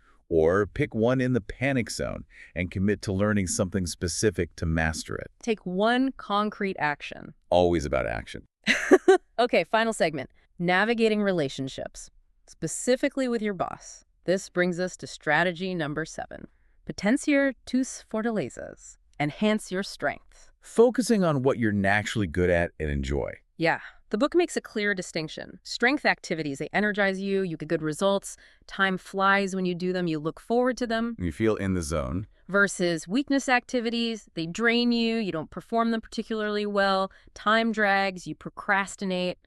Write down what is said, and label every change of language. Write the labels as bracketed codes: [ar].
[en] Or pick one in the panic zone and commit to learning something specific to master it. Take one concrete action. Always about action. Okay, final segment. Navigating relationships, specifically with your boss. This brings us to strategy number 7. [es] Potenciar tus fortalezas. [en] Enhance your strengths. Focusing on what you're naturally good at and enjoy. Yeah, the book makes a clear distinction. Strength activities, they energize you, you get good results, time flies when you do them, you look forward to them. You feel in the zone. Versus weakness activities, they drain you, you don't perform them particularly well, time drags, you procrastinate.